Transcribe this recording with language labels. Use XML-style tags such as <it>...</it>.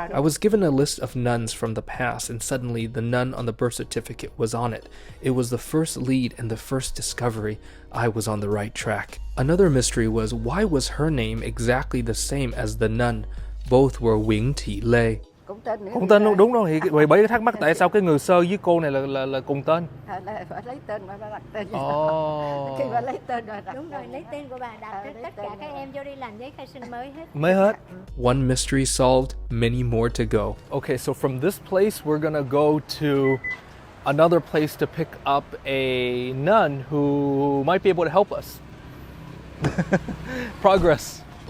<en>I was given a list of nuns from the past, and suddenly the nun on the birth certificate was on it. It was the first lead and the first discovery. I was on the right track. Another mystery was, why was her name exactly the same as the nun? Both were</en> <vi>Nguyễn Thị Lê. Cùng tên luôn, đúng rồi. Thì bởi cái thắc mắc tại sao cái người Sơ với cô này là cùng tên. Phải lấy tên mà đặt tên. Khi mà lấy tên rồi đặt. Đúng rồi, lấy tên của bà đặt cho tất cả các em vô đi làm giấy khai sinh mới hết.</vi> <en>One mystery solved, many more to go. Okay, so from this place we're gonna go to another place to pick up a nun who might be able to help us. Progress.</en>